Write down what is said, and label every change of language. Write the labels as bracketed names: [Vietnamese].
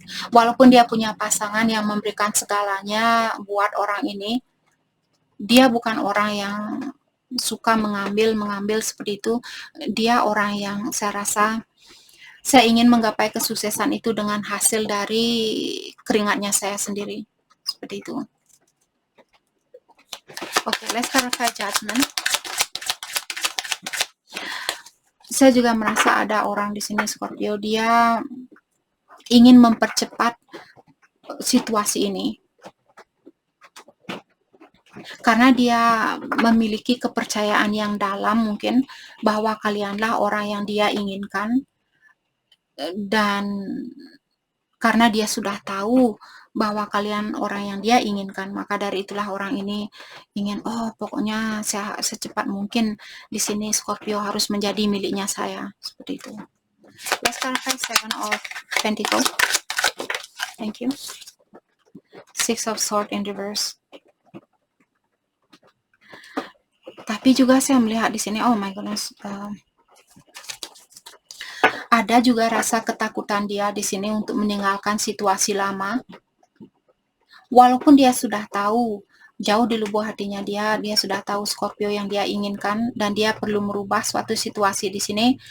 [Indonesian] Walaupun dia punya pasangan yang memberikan segalanya buat orang ini, dia bukan orang yang suka mengambil seperti itu. Dia orang yang saya rasa saya ingin menggapai kesuksesan itu dengan hasil dari keringatnya saya sendiri. Seperti itu. [English] Oke, let's clarify judgment. [Indonesian] Saya juga merasa ada orang di sini Scorpio, dia ingin mempercepat situasi ini. Karena dia memiliki kepercayaan yang dalam mungkin bahwa kalianlah orang yang dia inginkan. Dan karena dia sudah tahu bahwa kalian orang yang dia inginkan, maka dari itulah orang ini ingin, oh pokoknya saya secepat mungkin di sini Scorpio harus menjadi miliknya saya, seperti itu. [English] Let's clarify Seven of Pentacles. Thank you. Six of Swords in reverse. [Indonesian] Tapi juga saya melihat di sini, [English] oh my goodness, [Indonesian] ada juga rasa ketakutan dia di sini untuk meninggalkan situasi lama. Walaupun dia sudah tahu, jauh di lubuk hatinya dia sudah tahu Scorpio yang dia inginkan dan dia perlu merubah suatu situasi di sini.